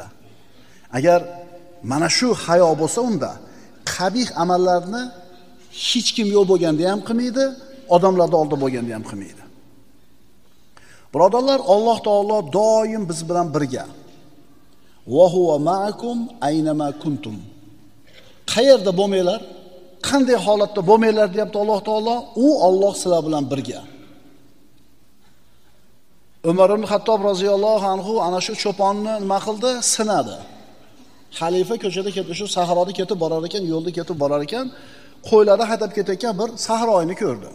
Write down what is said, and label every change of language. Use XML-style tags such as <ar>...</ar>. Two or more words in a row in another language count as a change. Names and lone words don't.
<uz>Agar mana shu hayo bo'lsa, unda qabih amallarni hech kim yo'q bo'lganda ham qilmaydi, odamlarning oldida bo'lganda ham qilmaydi. Birodarlar, Alloh taolo doim biz bilan birga.</uz> <ar>وهو معكم أينما كنتم.</ar> <uz>Qayerda bo'lmanglar, qanday holatda bo'lmanglar deyapti Alloh taolo, u Alloh sizlar bilan birga. Umar ibn Xattob</uz> <ar>رضي الله عنه</ar> <uz>ana shu cho'ponni nima qildi? Sinadi. Xalifa ko'chada ketib, shu sahroda ketib borar ekan, yo'lda ketib borar ekan, qo'ylarda haydab ketayotgan bir sahroyni ko'rdi.</uz>